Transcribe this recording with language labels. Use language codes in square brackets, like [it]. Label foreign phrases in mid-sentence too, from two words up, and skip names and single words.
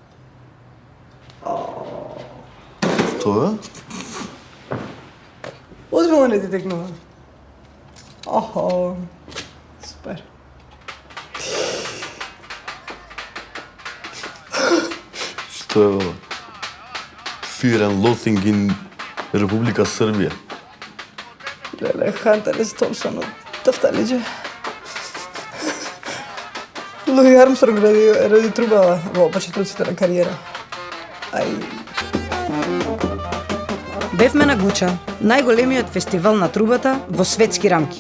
[mk] Тоа? Озбилно не те текнува. Охо, супер. Што е ова? Fear and Loathing in Република Србија. Леле, Хантер S. Томпсон од Тафталиџе. Луи Армстронг ради трубава во почетоците на кариера. Ај. Бевме на Гуча, најголемиот фестивал на трубата во светски рамки.